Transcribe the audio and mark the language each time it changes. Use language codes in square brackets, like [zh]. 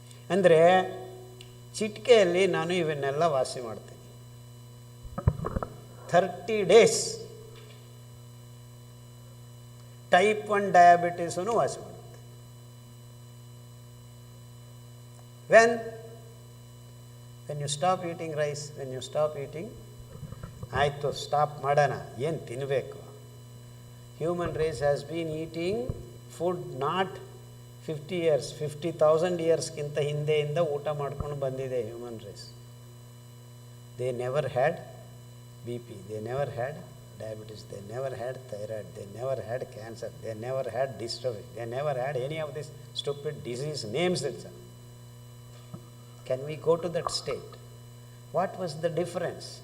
[kn] ಅಂದರೆ ಚಿಟಿಕೆಯಲ್ಲಿ ನಾನು ಇವನ್ನೆಲ್ಲ ವಾಸಿ ಮಾಡ್ತೀನಿ. 30 days ಟೈಪ್ 1 ಡಯಾಬಿಟೀಸನ್ನು ವಾಸಿ ಮಾಡುತ್ತೆ. [en] when you stop eating rice, when you stop eating [kn] ಆಯಿತು, ಸ್ಟಾಪ್ ಮಾಡೋಣ. ಏನು ತಿನ್ನಬೇಕು? [en] human race has been eating food not 50 years, 50,000 yearsಗಿಂತ [kn] ಹಿಂದೆಯಿಂದ ಊಟ ಮಾಡ್ಕೊಂಡು ಬಂದಿದೆ [en] Human race. They never had BP, they never had diabetes, they never had thyroid, they never had cancer, they never had dystrophy, they never had any of these stupid disease names itself. Can we go to that state? What was the difference?